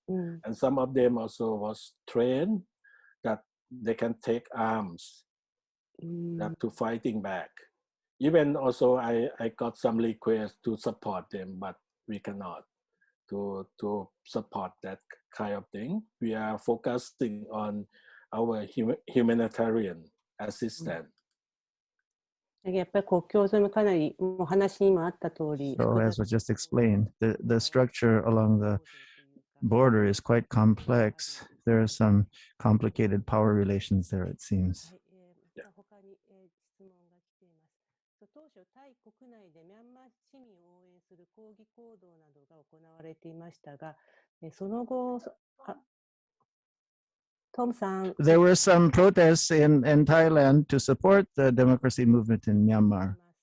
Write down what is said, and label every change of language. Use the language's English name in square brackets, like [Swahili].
[English] And some of them also was trained that they can take arms that to fighting back. Even also I got some requests to support them, but we cannot to support that kind of thing. We are focusing on our humanitarian assistance. [Japanese] やっぱり国境沿いもかなりもう話にもあった通り、 [English] So as was just explained, the structure along the border is quite complex. There are some complicated power relations there, it seems. [Japanese] 他に質問が来ています。当初、タイ国内でミャンマー市民を応援する抗議行動などが行われていましたが、その後、トムさん。 [English] There were some protests in Thailand to support the democracy movement in Myanmar.